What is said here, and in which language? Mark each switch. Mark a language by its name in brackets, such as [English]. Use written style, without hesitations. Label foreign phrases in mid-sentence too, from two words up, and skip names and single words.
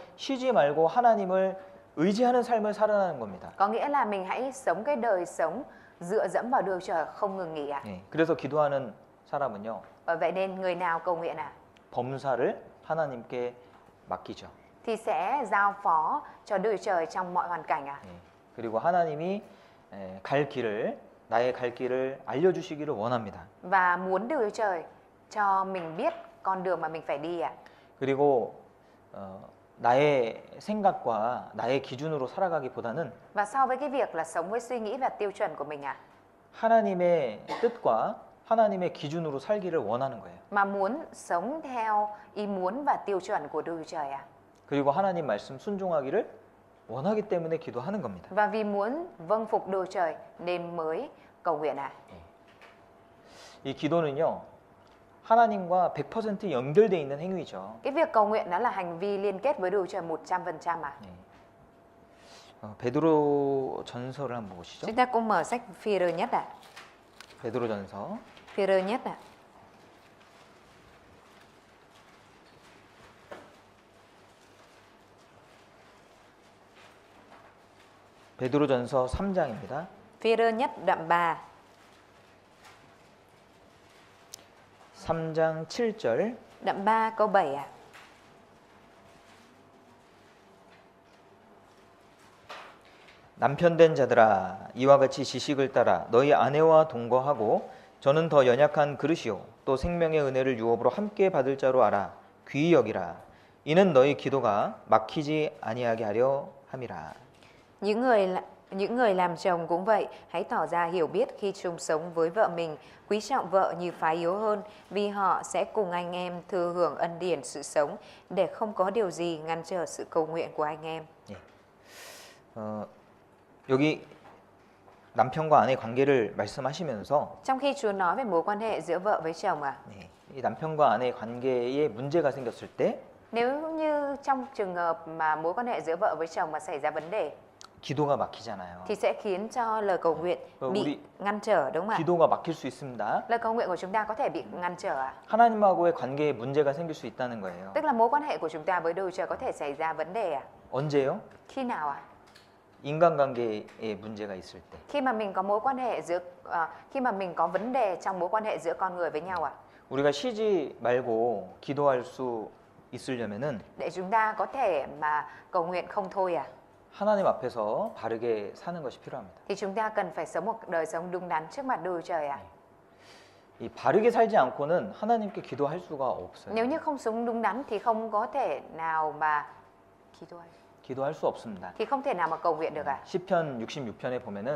[Korean] 쉬지 말고 하나님을 의지하는 삶을 살아가는 겁니다. [Vietnamese] Có nghĩa là mình hãy sống cái đời sống dựa dẫm vào Đức Chúa Trời không ngừng nghỉ ạ. [Korean] 예. 그래서 기도하는 사람은요, [Vietnamese] Bởi vậy nên người nào cầu nguyện ạ [Korean] 범사를 하나님께 맡기죠. [Vietnamese] thì sẽ giao phó cho Đức Chúa Trời trong mọi hoàn cảnh ạ. [Korean] 예. 그리고 하나님이 갈 길을, 나의 갈 길을 알려주시기를 원합니다. [Vietnamese] Và muốn Đức Chúa Trời cho mình biết con đường mà mình phải đi ạ. [Korean] 그리고 나의 생각과 나의 기준으로 살아가기보다는 [Vietnamese] Và so với cái việc là sống với suy nghĩ và tiêu chuẩn của mình ạ, [Korean] 하나님의 뜻과 하나님의 기준으로 살기를 원하는 거예요. [Vietnamese] mà muốn sống theo ý muốn và tiêu chuẩn của Đức Chúa Trời ạ. [Korean] 그리고 하나님 말씀 순종하기를 원하기 때문에 기도하는 겁니다. [Vietnamese] Và vì muốn vâng phục Đức Chúa Trời nên mới cầu nguyện ạ. [Korean] 이 기도는요, 하나님과 100% 연결되어 있는 행위죠. [Vietnamese] Cái việc cầu nguyện đó là hành vi liên kết với Đức Chúa Trời 100% ạ. [Korean] 베드로 전서를 한번 보시죠. [Vietnamese] Chúng ta cũng mở sách Phi-rơ nhất ạ. [Korean] 베드로 전서 [Vietnamese] Phi-rơ nhất ạ. [Korean] 베드로 전서 3장입니다. [Vietnamese] Phi-rơ nhất đoạn 3. [Korean] 3장 7절 [Vietnamese] Đoạn 3 câu 7 ạ. [Korean] 남편된 자들아 이와 같이 지식을 따라 너희 아내와 동거하고 저는 더 연약한 그릇이요 또 생명의 은혜를 유업으로 함께 받을 자로 알아 귀히 여기라 이는 너희 기도가 막히지 아니하게 하려 함이라. [Vietnamese] Những người làm chồng cũng vậy, hãy tỏ ra hiểu biết khi chung sống với vợ mình, quý trọng vợ như phái yếu hơn, vì họ sẽ cùng anh em thừa hưởng ân điển sự sống, để không có điều gì ngăn trở sự cầu nguyện của anh em. [Korean] 여기 남편과 아내 관계를 말씀하시면서 [Vietnamese] Trong khi Chúa nói về mối quan hệ giữa vợ với chồng [Korean] 이 남편과 아내 관계에 문제가 생겼을 때 [Vietnamese] nếu như trong trường hợp mà mối quan hệ giữa vợ với chồng mà xảy ra vấn đề [Korean] 기도가 막히잖아요. [Vietnamese] thì sẽ khiến cho lời cầu nguyện bị ngăn trở đúng không ạ? [Korean] 기도가 막힐 수 있습니다. [Vietnamese] Lời cầu nguyện của chúng ta có thể bị ngăn trở ạ. [Korean] 하나님하고의 관계에 문제가 생길 수 있다는 거예요. [Vietnamese] Tức là mối quan hệ của chúng ta với Đức Chúa Trời có thể xảy ra vấn đề ạ. [Korean] 언제요? [Vietnamese] Khi nào ạ? [Korean] 인간관계에 문제가 있을 때. [Vietnamese] Khi mà mình có mối quan hệ giữa khi mà mình có vấn đề trong mối quan hệ giữa con người với nhau ạ. [Korean] 우리가 쉬지 말고 기도할 수 있으려면은 [Vietnamese] Để chúng ta có thể mà cầu nguyện không thôi à, [Korean] 하나님 앞에서 바르게 사는 것이 필요합니다. [Vietnamese] thì chúng ta cần phải sống một đời sống đúng đắn trước mặt Đức Chúa Trời ạ. [Korean] 이 바르게 살지 않고는 하나님께 기도할 수가 없어요. [Vietnamese] Nếu như không sống đúng đắn thì không có thể nào mà [Korean] 기도할 수 없습니다. [Vietnamese] thì không thể nào mà cầu nguyện được à? [Korean] 시편 66편에 보면은